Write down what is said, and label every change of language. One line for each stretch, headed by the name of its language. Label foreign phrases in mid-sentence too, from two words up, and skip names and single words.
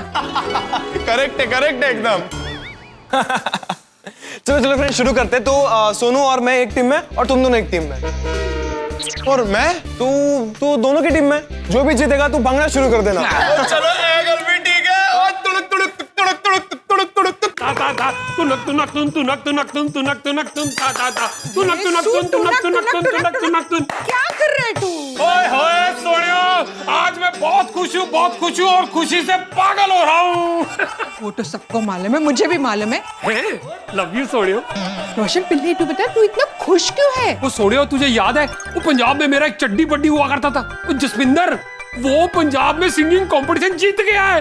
Hindi: करेक्ट है एकदम। चलो चलो फ्रेंड्स, शुरू करते हैं। तो सोनू और मैं एक टीम में और तुम दोनों एक टीम में। और मैं तू दोनों की टीम में, जो भी जीतेगा तू भागना शुरू कर देना। चलो एगल भी ठीक है। और तुड़क तुड़क तुड़क तुड़क तुड़क तुड़क ता ता ता तुनक तुनक तुन तुनक तुनक तुन तुनक तुनक तुन ता ता ता तुनक तुनक तुन तुनक तुनक तुन तुनक तुनक तुन। क्या कर रहे तू? ओए होए सोनियो, आज मैं बहुत खुश हूँ और खुशी से पागल हो रहा हूँ। वो तो सबको मालूम है, मुझे भी मालूम है।
English: love you सोनियो।
Hindi: रोशन पिल्ली, तू बता तू इतना खुश क्यों है? वो सोनियो, तुझे याद है वो पंजाब में मेरा एक चड्डी बड्डी हुआ करता था, वो जसविंदर, वो पंजाब में सिंगिंग कंपटीशन जीत गया है।